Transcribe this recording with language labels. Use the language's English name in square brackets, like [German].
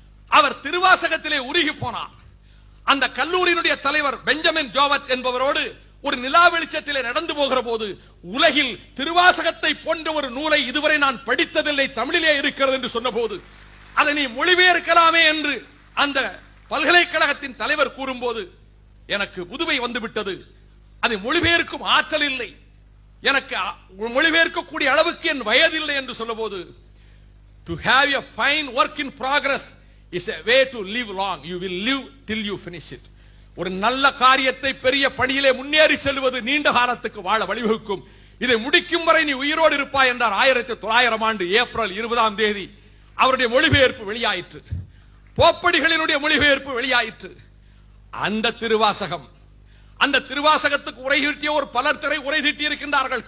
[Tamil] அவர் திருவாசகத்திலே உருகி போனார். அந்த கல்லூரியினுடைய தலைவர் பெஞ்சமின் ஜோவத் என்பவரோடு ஒரு நிலா வெளிச்சத்திலே நடந்து போகிற போது, உலகில் திருவாசகத்தை போன்ற ஒரு நூலை இதுவரை நான் படித்ததில்லை, தமிழிலே இருக்கிறது என்று சொன்ன போது, அதை நீ மொழிபெயர்க்கலாமே என்று அந்த பல்கலைக்கழகத்தின் தலைவர் கூறும்போது எனக்கு புதுமை வந்துவிட்டது. அதை மொழிபெயர்க்கும் ஆற்றல் இல்லை, எனக்கு மொழிபெயர்க்கக்கூடிய அளவுக்கு என் வயதில்லை என்று சொல்ல போது, [English] to have a fine work in progress is a way to live long. You will live till you finish it. [Tamil] ஒரு நல்ல காரியத்தை பெரிய பணியிலே முன்னேறி செல்வது நீண்ட காலத்துக்கு வாழ வழிவகுக்கும். இதை முடிக்கும் வரை நீ உயிரோடு இருப்பாய் என்றார். 1900 ஆண்டு ஏப்ரல் 20ஆம் தேதி அவருடைய மொழிபெயர்ப்பு வெளியாயிற்று. போப்படிகளினுடைய மொழிபெயர்ப்பு வெளியாயிற்று. அந்த திருவாசகம், அந்த திருவாசகத்துக்கு உரை தீட்டிய ஒரு பலர் திரை உரை தீட்டி இருக்கின்றார்கள்.